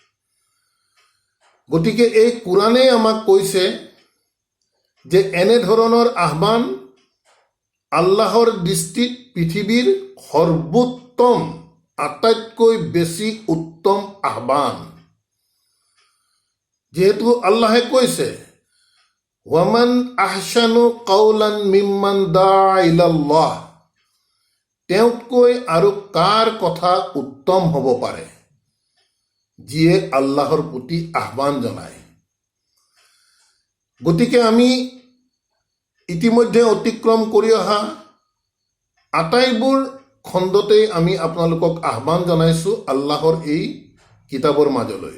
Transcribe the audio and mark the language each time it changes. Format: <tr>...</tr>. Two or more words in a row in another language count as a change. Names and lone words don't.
<as>গতিকে এই কুৰাণে আমাক কৈছে যে এনেধৰণৰ আহ্বান আল্লাহৰ দৃষ্টিত পৃথিৱীৰ সৰ্বোত্তম, আটাইতকৈ বেছি উত্তম আহ্বান। যিহেতু আল্লাহে কৈছে,</as> <ar>ومن أحسن قولا ممن دعا إلى الله,</ar> <as>তেওঁতকৈ আৰু কাৰ কথা উত্তম হ'ব পাৰে যিয়ে আল্লাহৰ প্ৰতি আহ্বান জনায়। গতিকে আমি ইতিমধ্যে অতিক্ৰম কৰি অহা আটাইবোৰ খণ্ডতেই আমি আপোনালোকক আহ্বান জনাইছোঁ আল্লাহৰ এই কিতাপৰ মাজলৈ।</as>